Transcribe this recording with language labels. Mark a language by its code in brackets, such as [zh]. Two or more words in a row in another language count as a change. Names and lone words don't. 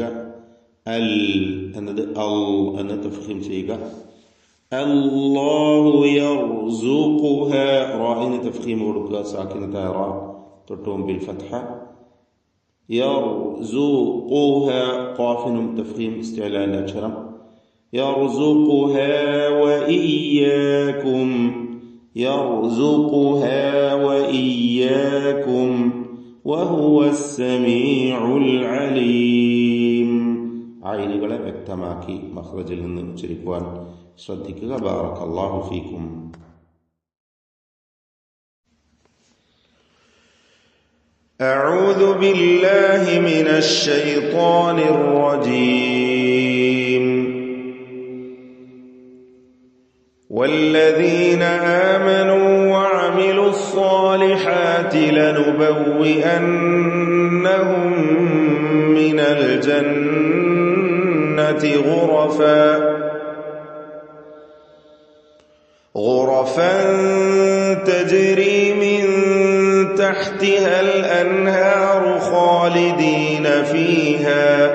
[ml] അൽ എന്നത് അൽ എന്ന് തഫ്ഖീം ചെയ്യുക. [ar] الله يرزقها, [ml] റാഇന് തഫ്ഖീം കൊടുക്കുക. സാക്കിനത്തായ റാ തൊട്ട് മുമ്പിൽ ഫത്ഹ. യർസുഖുഹ, ഖാഫിനും തഫ്ഖീം ഇസ്തിഅലാന്റെ അക്ഷരം. [ar] يرزقها وإياكم، يرزقها وإياكم وهو السميع العليم. [ml] ആയിനുകളെ വ്യക്തമാക്കി മഖ്റജിൽ നിന്ന് ഉച്ചരിക്കുവാൻ ശ്രദ്ധിക്കുക. [ar] بارك الله فيكم. أعوذ بالله من الشيطان الرجيم. والذين آمنوا وعملوا الصالحات لنبوئنهم من الجنة غرفا تجري من تحتها الأنهار خالدين فيها